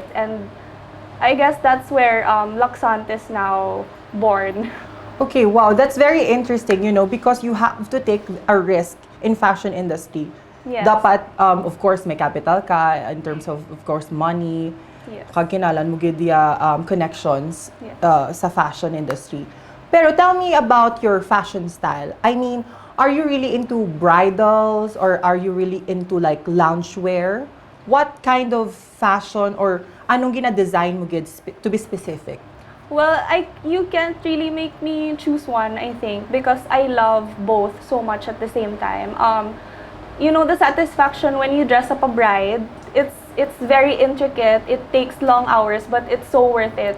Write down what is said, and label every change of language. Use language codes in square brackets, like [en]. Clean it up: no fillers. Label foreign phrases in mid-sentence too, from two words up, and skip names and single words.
[en] And I guess that's where Lacson is now born. Okay, wow, that's very interesting, you know, because you have to take a risk in fashion industry. Yes. Dapat, of course, may capital ka in terms of course, money. Yes. [hil] Kagkinalan mo gid connections [en] Yes. sa fashion industry. Pero tell me about your fashion style. I mean, are you really into bridals or are you really into like loungewear? What kind of fashion or [hil] anong gina-design mo gid [en] to be specific? Well, you can't really make me choose one, I think, because I love both so much at the same time. You know, the satisfaction when you dress up a bride, it's very intricate. It takes long hours, but it's so worth it.